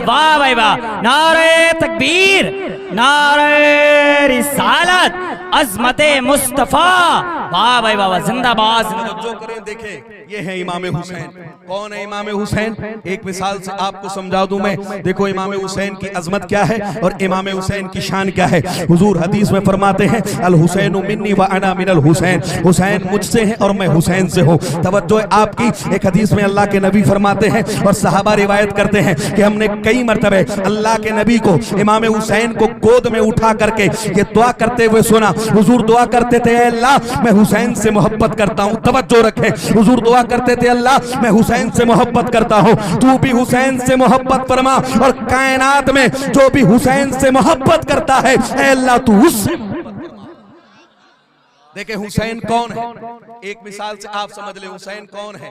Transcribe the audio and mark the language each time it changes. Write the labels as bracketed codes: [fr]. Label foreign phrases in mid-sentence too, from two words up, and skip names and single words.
[ur] واہ بھائی واہ, نعرہ تکبیر, نعرہ رسالت, عظمت مصطفیٰ, واہ بھائی واہ, زندہ باز. جو کریں دیکھیں یہ ہے امام حسین. کون ہے امام حسین؟ ایک مثال سے آپ کو سمجھا دوں میں. دیکھو امام حسین کی عظمت کیا ہے اور امام حسین کی شان کیا ہے. حضور حدیث میں فرماتے ہیں [ar] الحسین منی و انا من الحسین, [ur] حسین مجھ سے ہے اور میں حسین سے ہوں. توجہ آپ کی, ایک حدیث میں اللہ کے نبی فرماتے ہیں اور صحابہ روایت کرتے ہیں کہ ہم نے کئی مرتبہ اللہ کے نبی کو امام حسین کو گود میں اٹھا کر کے یہ دعا کرتے ہوئے سنا حضور دعا کرتے تھے اللہ میں حسین سے محبت کرتا ہوں، توجہ رکھے، حضور دعا کرتے تھے اللہ میں حسین سے محبت کرتا ہوں، تو بھی حسین سے محبت فرما، اور کائنات میں جو بھی حسین سے محبت کرتا ہے اے اللہ تو اس سے دیکھے حسین کون ہے، ایک مثال سے آپ سمجھ لے حسین کون ہے.